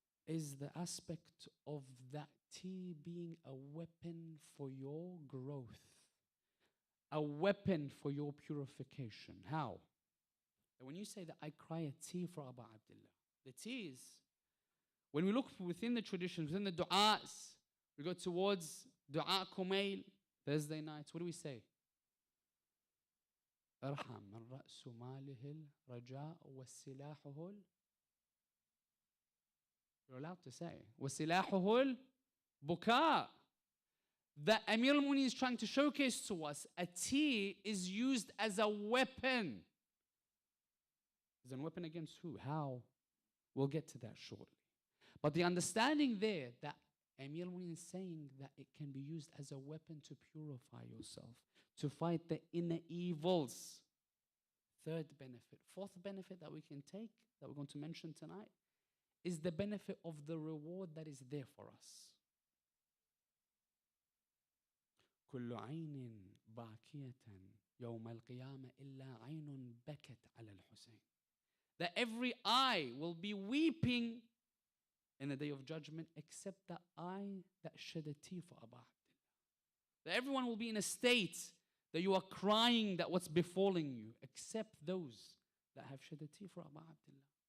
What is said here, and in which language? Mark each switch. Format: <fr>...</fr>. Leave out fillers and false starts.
<en>is the aspect of that tea being a weapon for your growth, a weapon for your purification. How? And when you say that I cry a tea for Abu Abdullah, the tea is, when we look within the traditions, within the du'as, we go towards du'a kumail, Thursday nights, what do we say?</en> <ar>ارحم من رأس ماله الرجاء وسلاحه.</ar> <en>You're allowed to say</en> <ar>وسلاحه البكاء.</ar> <en>That Amir al-Mu'minin is trying to showcase to us, a tea is used as a weapon. Is a weapon against who? How? We'll get to that shortly. But the understanding there that Amir al-Mu'minin is saying that it can be used as a weapon to purify yourself, to fight the inner evils. Third benefit. Fourth benefit that we can take, that we're going to mention tonight, is the benefit of the reward that is there for us.</en> <ar>كل عين باكية يوم القيامة إلا عين بكت على الحسين.</ar> <en>That every eye will be weeping in the day of judgment, except that eye that shed a tear for Abu Abdullah. That everyone will be in a state that you are crying that what's befalling you, except those that have shed a tear for Abu Abdullah.</en>